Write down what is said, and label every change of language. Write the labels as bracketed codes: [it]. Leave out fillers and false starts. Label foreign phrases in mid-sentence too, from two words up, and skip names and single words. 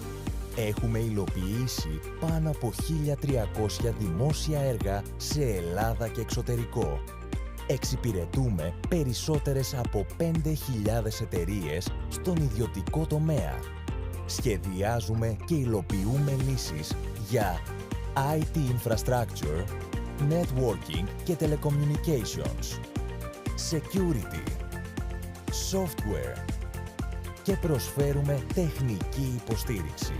[el] Έχουμε υλοποιήσει πάνω από 1.300 δημόσια έργα σε Ελλάδα και εξωτερικό. Εξυπηρετούμε περισσότερες από 5.000 εταιρείες στον ιδιωτικό τομέα. Σχεδιάζουμε και υλοποιούμε λύσεις για [en] IT infrastructure, [el] networking και [en] telecommunications, security, software [el] και προσφέρουμε τεχνική υποστήριξη.